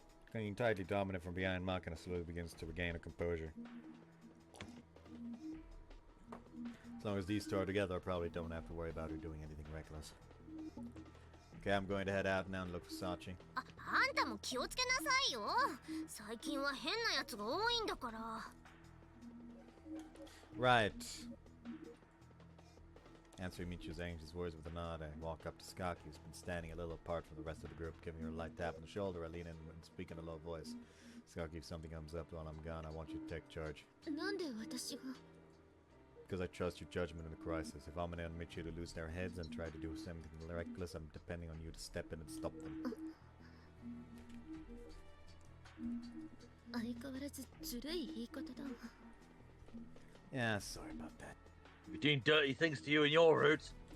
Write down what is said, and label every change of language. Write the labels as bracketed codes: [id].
[en] Clinging tightly dominant from behind, Makina slowly begins to regain her composure. As long as these two are together, I probably don't have to worry about her doing anything reckless. Okay, I'm going to head out now and look for Sachi. [ja] あんたも気をつけなさいよ。最近は変なやつが多いんだから。 [en] Right. Answering Michu's anxious words with a nod, I walk up to Skaki, who's been standing a little apart from the rest of the group, giving her a light tap on the shoulder. I lean in and speak in a low voice. Skaki, if something comes up while I'm gone, I want you to take charge. [ja] なんで私が [en] Because I trust your judgment in the crisis. If Amane and Michu to lose their heads and try to do something reckless, I'm depending on you to step in and stop them. [ja] 相変わらずずるい言い方だ。 [en] Yeah, sorry about that. We're doing dirty things to you in your route.